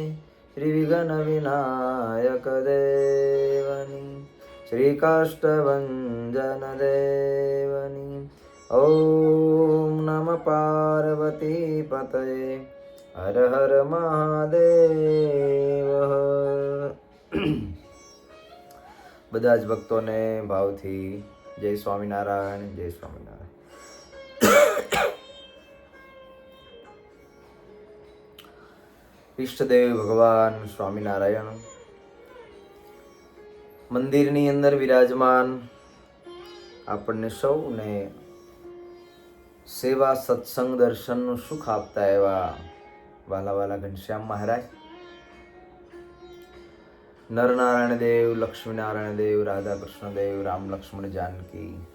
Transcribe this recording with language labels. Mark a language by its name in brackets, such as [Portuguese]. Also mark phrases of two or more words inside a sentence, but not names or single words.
[Gujarati] શ્રી વિઘ્ન વિનાયક દેવની। શ્રી કાષ્ઠભંજન દેવની। [Sanskrit] ओम नमः पार्वती पतये हर हर महादेव। [Gujarati] બધા જ ભક્તોને ભાવથી જય સ્વામિનારાયણ, જય સ્વામિનારાયણ. ઈષ્ટદેવ ભગવાન સ્વામિનારાયણ મંદિરની અંદર વિરાજમાન આપણને સૌને સેવા સત્સંગ દર્શનનું સુખ આપતા એવા વાલા વાલા ઘનશ્યામ મહારાજ, નરનારાયણ દેવ, લક્ષ્મીનારાયણ દેવ, રાધા કૃષ્ણ દેવ, રામ લક્ષ્મણ જાનકી,